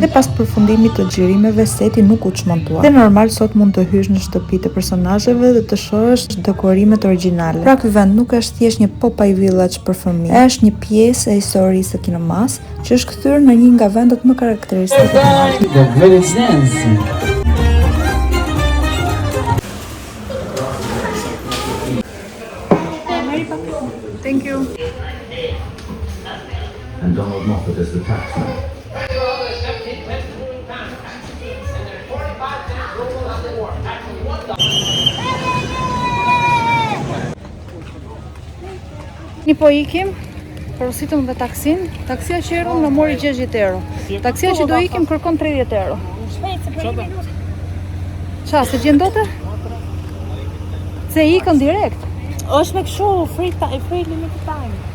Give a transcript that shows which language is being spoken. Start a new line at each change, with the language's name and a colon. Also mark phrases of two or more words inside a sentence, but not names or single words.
Albanian: Dhe pas përfundimit të xhirimeve seti nuk u çmontua. Dhe normal sot mund të hysh në shtëpitë e personazheve dhe të shohësh dekorimet origjinale. Pra ky vend nuk është thjesht një Popeye Village për fëmijë, është një pjesë e historisë së kinemas që është kthyer në një nga vendet më karakteristike të Maltës.
English: The village dance. Thank you. And Donald Moffat as the taxman.
Albanian: Një po ikim, porositëm dhe taksin. Taksia që erdhëm në mori 60 euro. Taksia që do ikim kërkon 30 euro. Qa, se gjendote? Se ikën direkt. është me kështu
English: free limited time.